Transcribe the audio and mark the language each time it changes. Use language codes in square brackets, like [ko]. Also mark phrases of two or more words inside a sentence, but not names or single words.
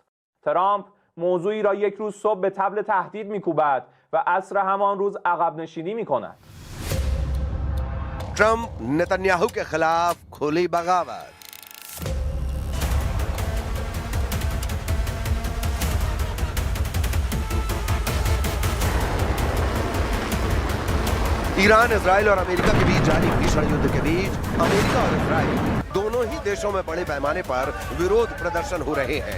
[fa] ترامپ موضوعی را یک روز صبح به طبل تهدید می‌کوبد و عصر همان روز عقب نشینی می‌کند. [hi] ट्रंप नेतन्याहू के खिलाफ खुली बगावत। ईरान, इजराइल और अमेरिका के बीच जारी भीषण युद्ध के बीच अमेरिका और इजराइल दोनों ही देशों में बड़े पैमाने पर विरोध प्रदर्शन हो रहे हैं।